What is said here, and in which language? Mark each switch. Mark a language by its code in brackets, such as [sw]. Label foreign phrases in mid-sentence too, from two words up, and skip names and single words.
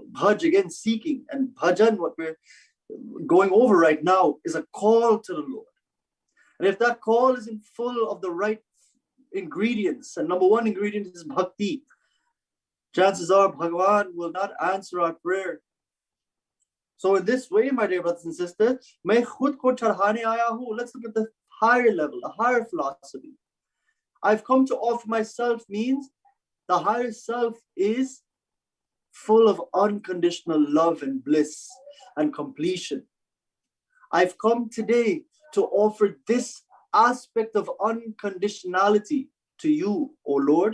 [en] Bhaj, again, seeking, and bhajan, what we're going over right now, is a call to the Lord. And if that call isn't full of the right ingredients, and number one ingredient is bhakti, chances are Bhagavan will not answer our prayer. So in this way, my dear brothers and sisters, [hi] मैं खुद को चढ़ाने आया हूँ. [en] Let's look at the higher level, the higher philosophy. I've come to offer myself means the higher self is full of unconditional love and bliss and completion. I've come today to offer this aspect of unconditionality to you, O Lord.